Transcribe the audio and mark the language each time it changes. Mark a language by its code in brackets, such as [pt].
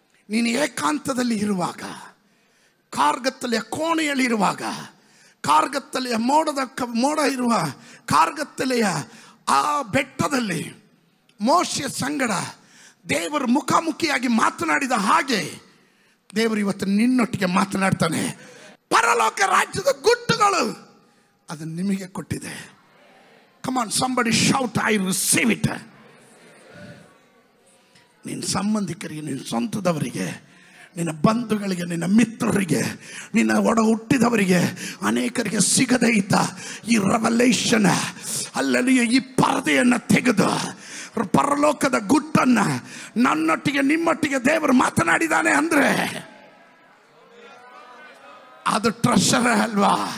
[kn] ನೀನು ಏಕಾಂತದಲ್ಲಿ ಇರುವಾಗ, ಕಾರ್ಗತ್ತಲೆಯ ಕೋಣೆಯಲ್ಲಿ ಇರುವಾಗ, ಕಾರ್ಗತ್ತಲೆಯ ಮೋಡ ಇರುವ ಕಾರ್ಗತ್ತಲೆಯ ಆ ಬೆಟ್ಟದಲ್ಲಿ ಮೋಶೆಯ ಸಂಗಡ ದೇವರು ಮುಖಾಮುಖಿಯಾಗಿ ಮಾತನಾಡಿದ ಹಾಗೆ ದೇವರು ಇವತ್ತು ನಿನ್ನೊಟ್ಟಿಗೆ ಮಾತನಾಡ್ತಾನೆ. ಪರಲೋಕ ರಾಜ್ಯದ ಗುಟ್ಟುಗಳು ಅದು ನಿಮಗೆ ಕೊಟ್ಟಿದೆ. [en] Come on, somebody shout, I receive it. [kn] ನಿನ್ನ ಸಂಬಂಧಿಕರಿಗೆ, ನಿನ್ನ ಸ್ವಂತದವರಿಗೆ, ನಿನ್ನ ಬಂಧುಗಳಿಗೆ, ನಿನ್ನ ಮಿತ್ರರಿಗೆ, ನಿನ್ನ ಒಡ ಹುಟ್ಟಿದವರಿಗೆ, ಅನೇಕರಿಗೆ ಸಿಗದೇ ಇದ್ದ ಈ ರೆವಲೇಷನ್, ಅಲ್ಲಲ್ಲಿ ಈ ಪರದೆಯನ್ನು ತೆಗೆದು ಪರಲೋಕದ ಗುಟ್ಟನ್ನ ನನ್ನೊಟ್ಟಿಗೆ ನಿಮ್ಮೊಟ್ಟಿಗೆ ದೇವರು ಮಾತನಾಡಿದಾನೆ ಅಂದ್ರೆ ಅದು ಟ್ರೆಷರ್ ಅಲ್ವಾ?